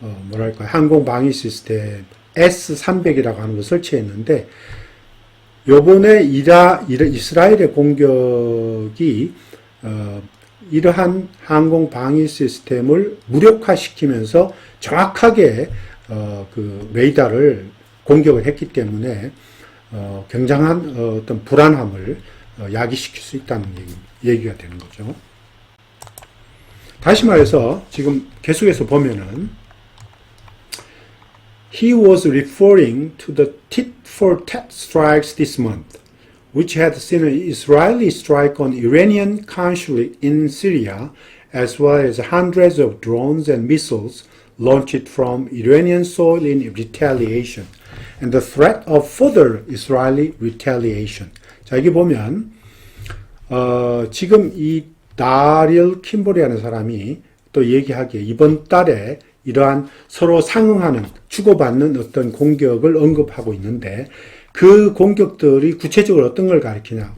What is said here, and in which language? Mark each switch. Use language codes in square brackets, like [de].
[ko] 뭐랄까, 항공 방위 시스템 S-300이라고 하는 걸 설치했는데, 요번에 이스라엘의 공격이, 이러한 항공 방위 시스템을 무력화시키면서 정확하게, 그 레이더를 공격을 했기 때문에, 굉장한 어떤 불안함을 야기시킬 수 있다는 얘기가 되는 거죠. 다시 말해서 지금 계속해서 보면은 [en] He was referring to the tit-for-tat strikes this month, which had seen an Israeli strike on Iranian consulate in Syria, as well as hundreds of drones and missiles launched from Iranian soil in retaliation, and the threat of further Israeli retaliation. [ko] 자, 여기 보면 지금 이 다리얼 킴볼이라는 사람이 또 얘기하기에 이번 달에 이러한 서로 상응하는, 주고받는 어떤 공격을 언급하고 있는데, 그 공격들이 구체적으로 어떤 걸 가리키냐.